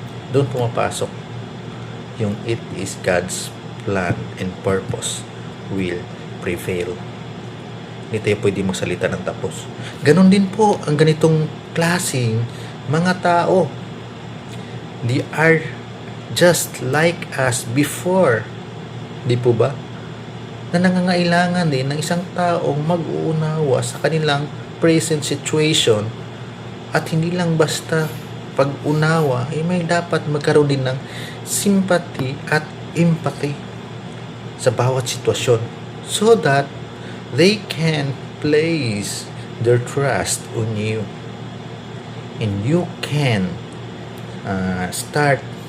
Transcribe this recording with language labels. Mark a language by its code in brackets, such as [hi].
[tl] Doon pumapasok yung [en] it is God's plan and purpose will prevail. [tl] Hindi tayo pwede magsalita ng tapos. Ganon din po ang ganitong klaseng mga tao. [en] They are just like us before. [tl] Di po ba? Na nangangailangan din ng isang taong mag-uunawa sa kanilang present situation at hindi lang basta pag-unawa, may dapat magkaroon din ng sympathy at empathy sa bawat sitwasyon [en] so that they can place their trust on you and you can start